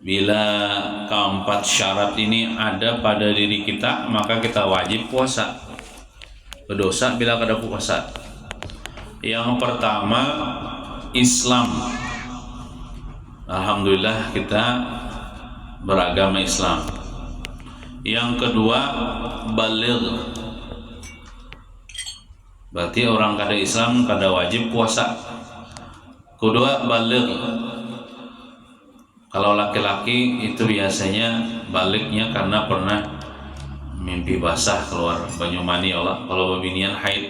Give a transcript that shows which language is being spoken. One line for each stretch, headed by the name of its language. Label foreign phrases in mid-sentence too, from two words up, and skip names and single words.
Banjar: Bila keempat syarat ini ada pada diri kita, maka kita wajib puasa. Berdosa bila kada puasa. Yang pertama, Islam. Alhamdulillah kita beragama Islam. Yang kedua, baligh. Berarti orang kada Islam kada wajib puasa. Kedua, baligh. Kalau laki-laki itu biasanya balighnya karena pernah mimpi basah keluar banyu mani, kalau babinian haid.